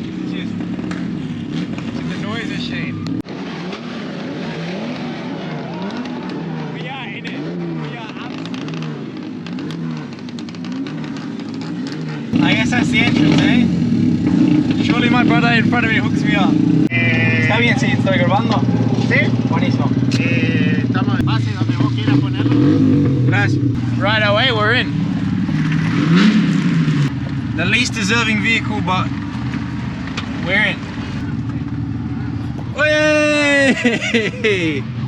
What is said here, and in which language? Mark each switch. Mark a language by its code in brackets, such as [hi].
[en] It's just the noise machine. We are in it. We are absolutely. I guess that's the entrance, eh? Surely my brother brother in front of me hooks me up. [es] ¿Está bien si estoy grabando? ¿Sí? Buenísimo. Estamos en base donde vos quieras ponerlo. Gracias. [en] Right away, we're in. The least deserving vehicle, but we're in. Hey!